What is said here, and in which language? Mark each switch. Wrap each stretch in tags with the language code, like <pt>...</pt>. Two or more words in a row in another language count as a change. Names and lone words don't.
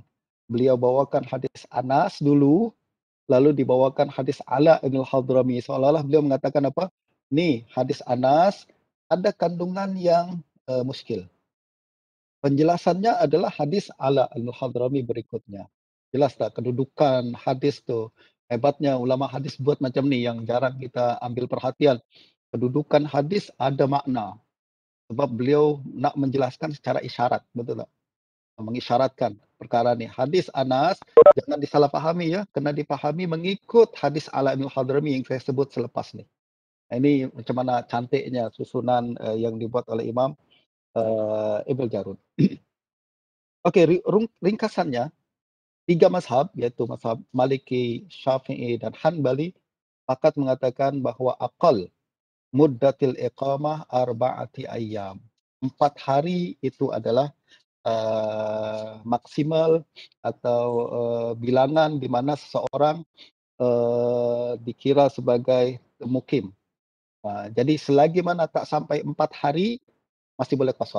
<ms>Beliau bawakan hadis Anas dulu, lalu dibawakan hadis Ala bin Hadrami, seolah-olah beliau mengatakan apa, "Nih hadis Anas ada kandungan yang, muskil." Penjelasannya adalah hadis Ala al-Hadrami berikutnya. Jelas tak kedudukan hadis tuh, hebatnya ulama hadis buat macam ni yang jarang kita ambil perhatian. Kedudukan hadis ada makna, sebab beliau nak menjelaskan secara isyarat, betul tak? Mengisyaratkan perkara ni. Hadis Anas jangan disalahfahami ya, kena dipahami mengikut hadis Ala bin Hadrami yang saya sebut selepas ni. Ini macam mana cantiknya susunan, yang dibuat oleh Imam, Ibnu Jarud. Okey, ringkasannya, 3 mazhab, iaitu mazhab Maliki, Syafi'i, dan Hanbali, sepakat mengatakan bahawa</ms> <ar>أقل مدة الإقامة أربعة أيام.</ar> <ms>4 hari itu adalah, maksimal atau, bilangan di mana seseorang, dikira sebagai mukim. Jadi selagi mana tak sampai 4 hari, masih boleh qasar.</ms>